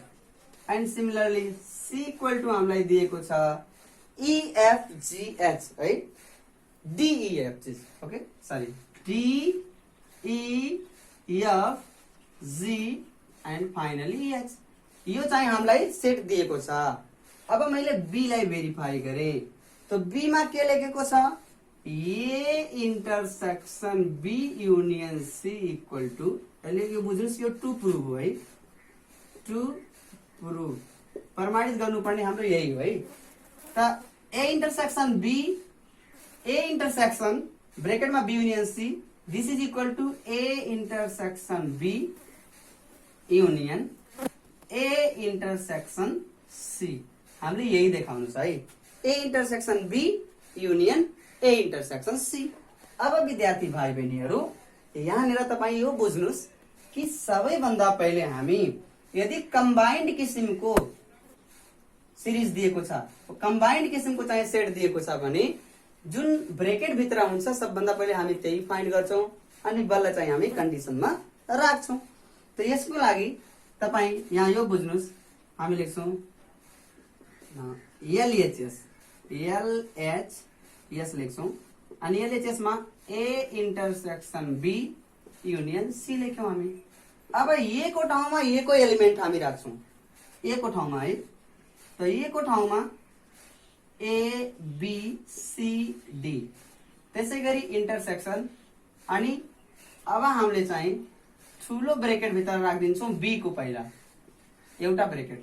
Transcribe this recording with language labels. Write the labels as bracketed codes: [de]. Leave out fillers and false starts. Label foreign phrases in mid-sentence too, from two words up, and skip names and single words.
[en] and similarly C equal to [ne] हामीलाई दिएको छ EFGH है, DEF, [en] okay sorry [ne] DEFG [en] and finally EH. [ne] यो चाहिँ हामीलाई सेट दिएको छ। अब मैले बी लाई भेरिफाई गरे, तो बी मा के लेखेको छ, [en] A intersection B union C equal to, [ne] यो बुझ्नुस् यो [en] to prove [ne] हो है, [en] to prove [ne] प्रमाणित गर्नुपर्ने हाम्रो यही हो है। [en] त A intersection B, A intersection bracket में B union C, this is equal to A intersection B union A intersection C। [ne] हामीले यही देखाउनु छ है, [en] A intersection B union A intersection C. [ne] अब विद्यार्थी भाइ बहिनीहरू यहाँनिर तपाईँ यो बुझ्नुस् कि सबैभन्दा पहिले हामी यदि कम्बाइन्ड किसिमको सिरिज दिएको छ, कम्बाइन्ड किसिमको चाहिँ सेट दिएको छ भने जुन ब्रेकेट भित्र हुन्छ सबभन्दा पहिले हामी त्यही फाइन्ड गर्छौं अनि बल्ल चाहिँ हामी कन्डिसनमा राख्छौं। त यसको लागि तपाईँ यहाँ यो बुझ्नुस्, हामी लेख्छौं LHS लेख्छौं अनि LHS मा [en] A intersection B union C [ne] लेख्यौं हामी। अब ए को ठाउँमा ए को एलिमेन्ट हामी राख्छौं, ए को ठाउँमा है, त ए को ठाउँमा ए बी सी डी, त्यसैगरी इंटरसेक्शन अनि अब हामीले चाहिँ ठुलो ब्रेकेट भित्र राखिदिन्छौं बी को पहिला एउटा ब्रेकेट।